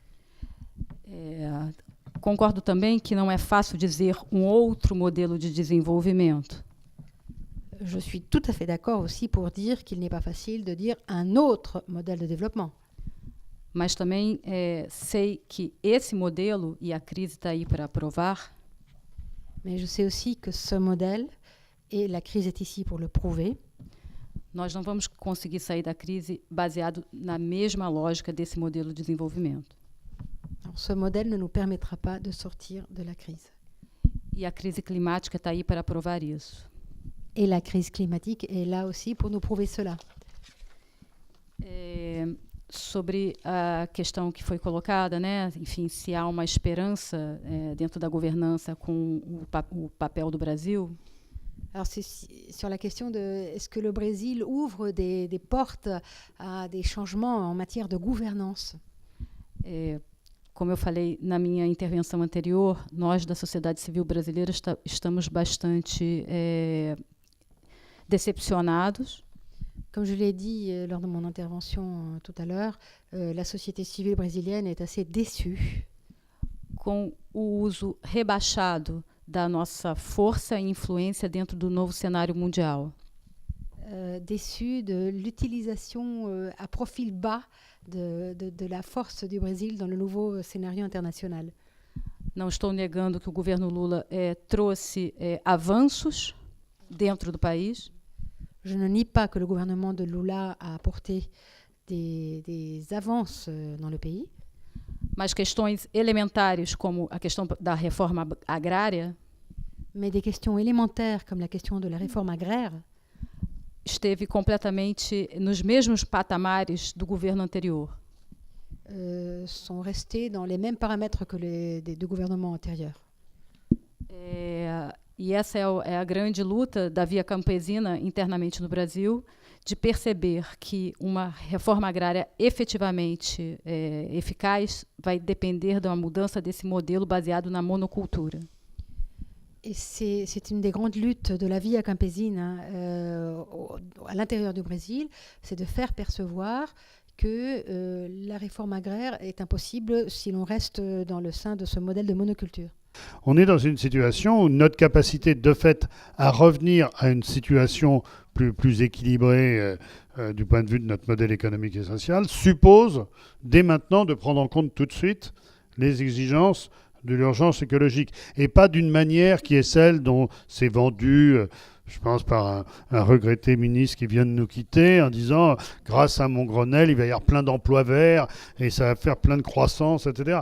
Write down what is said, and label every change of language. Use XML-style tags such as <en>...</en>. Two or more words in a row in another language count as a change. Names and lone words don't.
<pt>Concordo também que não é fácil dizer outro modelo de desenvolvimento.</pt> <fr>Je suis tout à fait d'accord aussi pour dire qu'il n'est pas facile de dire un autre modèle de développement.</fr> <pt>Mas também sei que esse modelo, e a crise está aí para provar,</pt> <fr>Mais je sais aussi que ce modèle, et la crise est ici pour le prouver,</fr> <pt>nós não vamos conseguir sair da crise baseado na mesma lógica desse modelo de desenvolvimento.</pt> <fr>alors ce modèle ne nous permettra pas de sortir de la crise.</fr> <pt>E a crise climática está aí para provar isso.</pt> <fr>Et la crise climatique est là aussi pour nous prouver cela.</fr> <pt>Sobre a questão que foi colocada, né? Enfim, se há uma esperança dentro da governança com o papel do Brasil.</pt> <fr>Alors c'est sur la question de est-ce que le Brésil ouvre des portes à des changements en matière de gouvernance.</fr> <pt>Como eu falei na minha intervenção anterior, nós da sociedade civil brasileira estamos bastante decepcionados.</pt> <fr>Comme je l'ai dit lors de mon intervention tout à l'heure, la société civile brésilienne est assez déçue</fr> <pt>com o uso rebaixado da nossa força e influência dentro do novo cenário mundial.</pt> <fr>Déçue de l'utilisation à profil bas de la force du Brésil dans le nouveau scénario international.</fr> <pt>Não estou negando que o governo Lula trouxe avanços dentro do país.</pt> <fr>Je ne nie pas que le gouvernement de Lula a apporté des avances dans le pays.</fr> <pt>Mas questões elementares, como a questão da reforma agrária,</pt> <fr>mais des questions élémentaires comme la question de la réforme agraire,</fr> <pt>esteve completamente nos mesmos patamares do governo anterior.</pt> <fr>Sont restés dans les mêmes paramètres que du gouvernement antérieur.</fr> <pt>E essa é a grande luta da Via Campesina internamente no Brasil, de perceber que uma reforma agrária efetivamente eficaz vai depender de uma mudança desse modelo baseado na monocultura.</pt> <fr>Et c'est une des grandes luttes de la Via Campesina à l'intérieur du Brésil, c'est de faire percevoir que la réforme agraire est impossible si l'on reste dans le sein de ce modèle de monoculture. On est dans une situation où notre capacité de fait à revenir à une situation plus équilibrée du point de vue de notre modèle économique et social suppose dès maintenant de prendre en compte tout de suite les exigences de l'urgence écologique et pas d'une manière qui est celle dont c'est vendu, je pense par un regretté ministre qui vient de nous quitter en disant grâce à mon Grenelle il va y avoir plein d'emplois verts et ça va faire plein de croissance, etc.</fr>